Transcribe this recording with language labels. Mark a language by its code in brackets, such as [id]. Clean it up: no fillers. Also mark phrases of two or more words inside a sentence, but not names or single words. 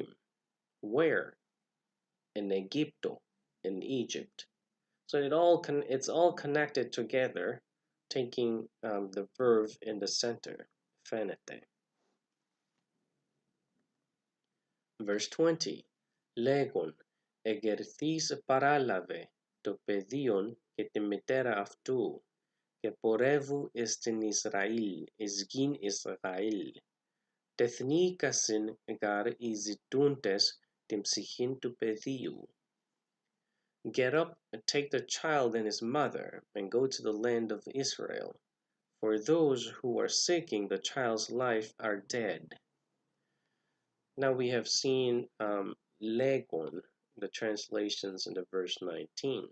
[en] Where? In Egypto, in Egypt. So it's all connected together, taking the verb in the center, phenete. Verse 20. Legon, [el] εγκερθείς παράλαβε το παιδίον και τη μητέρα αυτού, και πορεύου εις την Ισραήλ, εις γην Ισραήλ. τεθνήκασιν γὰρ οἱ ζητοῦντες τὴν ψυχὴν τοῦ παιδίου. [en] Get up and take the child and his mother and go to the land of Israel, for those who are seeking the child's life are dead. Now we have seen legon, the translations in the verse 19.